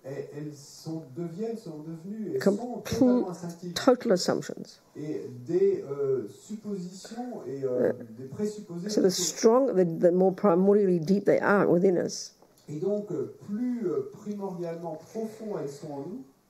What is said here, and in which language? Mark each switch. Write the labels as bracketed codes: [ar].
[fr] Et elles sont devenues et sont totalement instinctives. [en] Total assumptions. [fr] Et des suppositions et des présupposés. [en] So the more primordially deep they are within us, [fr] Et donc, plus primordialement profond elles sont en nous,